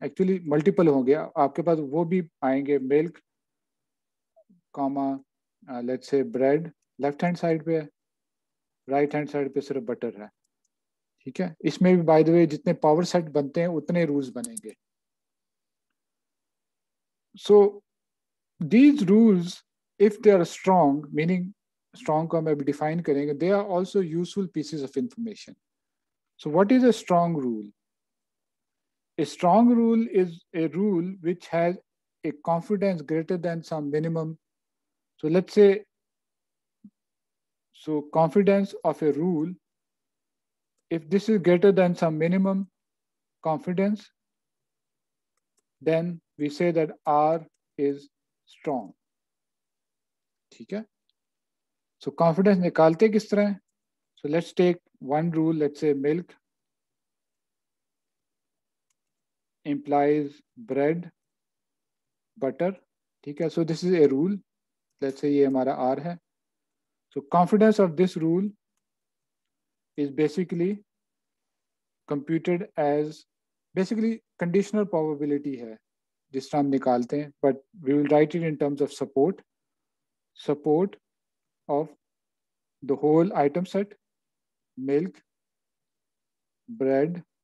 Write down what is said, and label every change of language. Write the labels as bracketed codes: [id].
[en] Actually multiple [hi] होंगे आपके पास, वो भी आएंगे. [en] milk, let's say bread left hand side [hi] पे है, [en] right hand side [hi] पे सिर्फ बटर है. ठीक है. इसमें भी [en] by the way [hi] जितने पावर सेट बनते हैं उतने रूल्स बनेंगे. [en] So these rules, if they are strong, meaning strong [hi] को हम अभी [en] define [hi] करेंगे, [en] they are also useful pieces of information. So what is a strong rule? A strong rule is a rule which has a confidence greater than some minimum. So let's say, so confidence of a rule, if this is greater than some minimum confidence, then we say that R is strong. [hi] ठीक है. [en] So confidence [hi] निकालते किस तरह? [en] So let's take one rule. Let's say milk implies bread, butter. [hi] ठीक है. [en] So this is a rule. Let's say [hi] ये हमारा R है. [en] So confidence of this rule is basically computed as basically conditional probability [hi] है जिस तरह हम निकालते हैं, [en] but we will write it in terms of support of the whole item set, milk, bread,